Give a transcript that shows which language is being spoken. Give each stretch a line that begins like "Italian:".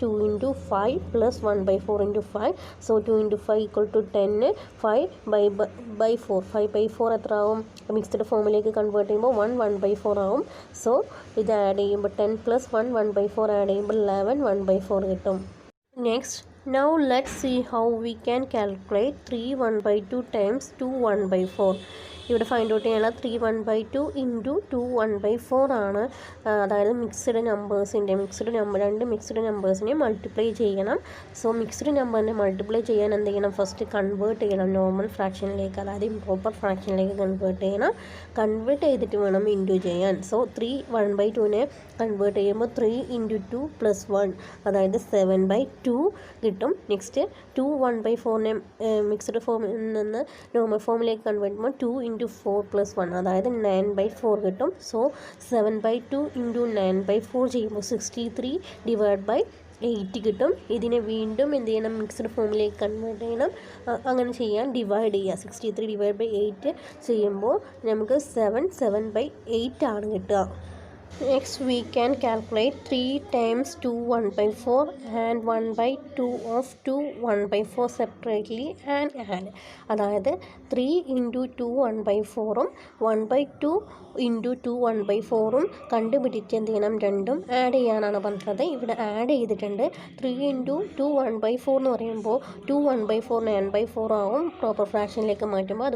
Malayalam: 2 × 5 + 1/4 × 5. So 2 × 5 = 10. 5/4 5/4 എത്ര ആവും? Mixed ഫോമിലേക്ക് കൺവേർട്ട് ചെയ്യുമ്പോൾ 1/4 ആവും. സോ ഇത് ആഡ് ചെയ്യുമ്പോൾ 10 + 1 1/4 ആഡ് ചെയ്യുമ്പോൾ 11 1/4 കിട്ടും.
English: Next now let's see how we can calculate 3 1/2 times 2 1/4.
Malayalam: ഇവിടെ ഫൈൻഡ് ഔട്ട് ചെയ്യാനുള്ള 3 1/2 × 2 1/4 ആണ്. അതായത് മിക്സ്ഡ് നമ്പേഴ്സിൻ്റെ രണ്ട് മിക്സ്ഡ് നമ്പേഴ്സിനെ മൾട്ടിപ്ലൈ ചെയ്യണം. സോ മിക്സ്ഡ് നമ്പറിനെ മൾട്ടിപ്ലൈ ചെയ്യാൻ എന്ത് ചെയ്യണം? ഫസ്റ്റ് കൺവേർട്ട് ചെയ്യണം നോർമൽ ഫ്രാക്ഷനിലേക്ക്, അതായത് ഇംപ്രോപ്പർ ഫ്രാക്ഷനിലേക്ക് കൺവേർട്ട് ചെയ്യണം. കൺവേർട്ട് ചെയ്തിട്ട് വേണം ഇൻറ്റു ചെയ്യാൻ. സോ 3 1/2നെ കൺവേർട്ട് ചെയ്യുമ്പോൾ 3 × 2 + 1 അതായത് 7/2 കിട്ടും. നെക്സ്റ്റ് 2 1/4നെ മിക്സ്ഡ് ഫോമിൽ നിന്ന് നോർമൽ ഫോമിലേക്ക് കൺവേർട്ട് ചെയ്യുമ്പോൾ 2 × 4 + 1 അതായത് 9/4 കിട്ടും. സോ 7/2 × 9/4 ചെയ്യുമ്പോൾ 63/8 കിട്ടും. ഇതിനെ വീണ്ടും എന്ത് ചെയ്യണം? മിക്സ്ഡ് ഫോമിലേക്ക് കൺവേർട്ട് ചെയ്യണം. അങ്ങനെ ചെയ്യാൻ ഡിവൈഡ് ചെയ്യുക. 63/8 ചെയ്യുമ്പോൾ നമുക്ക് 7/8 ആണ് കിട്ടുക.
English: Next we can calculate 3 times 2 1/4 and 1/2 of 2 1/4 separately and add.
Malayalam: അതായത് 3 × 2 1/4ഉം 1/2 × 2 1/4ഉം കണ്ടുപിടിച്ച് എന്ത് ചെയ്യണം? രണ്ടും ആഡ് ചെയ്യാനാണ് പറഞ്ഞത്. ഇവിടെ ആഡ് ചെയ്തിട്ടുണ്ട്. 3 × 2 1/4 എന്ന് പറയുമ്പോൾ 2 1/4 9/4 ആവും പ്രോപ്പർ ഫ്രാക്ഷനിലേക്ക് മാറ്റുമ്പോൾ.